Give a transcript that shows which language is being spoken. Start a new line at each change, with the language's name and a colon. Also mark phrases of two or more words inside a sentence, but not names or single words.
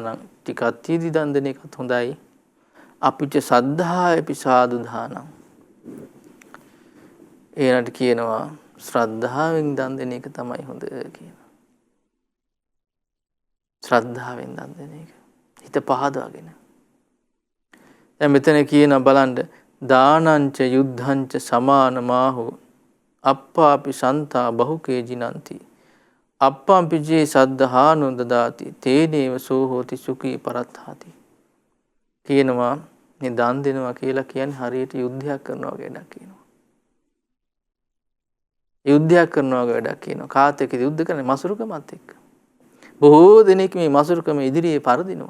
Sinhala: ටිකක් තියෙද්දි දන් දෙන එකත් හොඳයි. අපිට
Pali: සද්ධායපි සාදු දානං.
Sinhala: ඒනට කියනවා ශ්‍රද්ධාවෙන් දන් දෙන එක තමයි හොඳ කියනවා. ශ්‍රද්ධාවෙන් දන් දෙන එක. හිත පහදවාගෙන. දැන් මෙතන කියන බලන්න
Pali: දානංච යුද්ධංච සමානමාහෝ අප්පාපි සන්තා බහුකේ ජිනන්ති අප්පම්පිජේ සද්ධානෝ දදාති තේනේව සෝ හෝති සුඛී පරත්තාති.
Sinhala: කියනවා මේ දන් දෙනවා කියලා කියන්නේ හරියට යුද්ධයක් කරනවා වගේ වැඩක් කියනවා. යුද්ධයක් කරනවා වගේ වැඩක් කියනවා. කාත් එක්කද යුද්ධ කරන්නේ? මසුරුකමත් එක්ක. බොහෝ දෙනෙක් මේ මසුරුකම ඉදිරියේ පරදිනවා.